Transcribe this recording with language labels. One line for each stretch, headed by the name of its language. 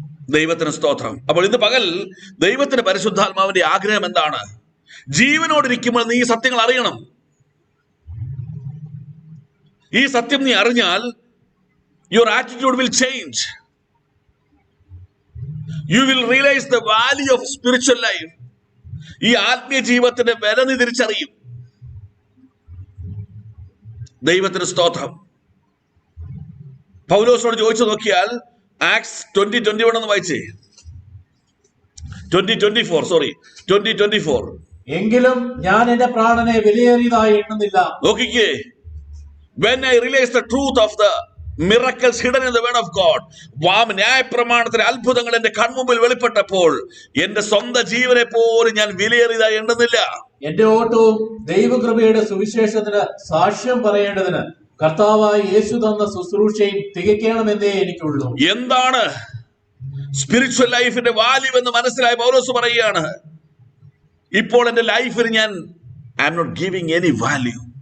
Malayalam: ദൈവത്തിന് സ്തോത്രം. അപ്പോൾ ഇന്ന് പകൽ ദൈവത്തിന്റെ പരിശുദ്ധാത്മാവിന്റെ ആഗ്രഹം എന്താണ്? ജീവനോടിരിക്കുമ്പോൾ നീ ഈ സത്യങ്ങൾ അറിയണം. ഈ സത്യം നീ അറിഞ്ഞാൽ
English: Your attitude will change. You will realize the value of spiritual life.
Malayalam: ഈ ആത്മീയ ജീവിതത്തിന്റെ വില നീ തിരിച്ചറിയും. ദൈവത്തിന് സ്തോത്രം. പൗലോസിനോട് ചോദിച്ചു നോക്കിയാൽ ആക്ട്സ് 20:21 എന്ന് വായിച്ചേ. 20:24 എങ്കിലും ഞാൻ എന്റെ പ്രാണനെ വിലയേറിയതായി എണ്ണുന്നില്ല. നോക്കിക്കേ,
English: when I realized the truth of the miracles hidden in the word of God,
Malayalam: ന്യായപ്രമാണത്തിലെ അത്ഭുതങ്ങൾ എന്റെ കൺമുമ്പിൽ വെളിപ്പെട്ടപ്പോൾ എന്റെ സ്വന്തം ജീവനെ പോലും ഞാൻ വിലയേറിയതായി എണ്ണുന്നില്ല. എന്റെ ഓട്ടവും ദൈവകൃപയുടെ സുവിശേഷത്തിന് സാക്ഷ്യം പറയേണ്ടതിന് കർത്താവായ യേശു തന്ന ശുശ്രൂഷയും തികയ്ക്കണമെന്നേ എനിക്കുള്ളൂ. എന്താണ് സ്പിരിച്വൽ ലൈഫിന്റെ വാല്യൂ എന്ന് മനസ്സിലായി പൗലോസ് പറയുകയാണ്, ഇപ്പോൾ എന്റെ ലൈഫിന് ഞാൻ
English: I am not giving any value.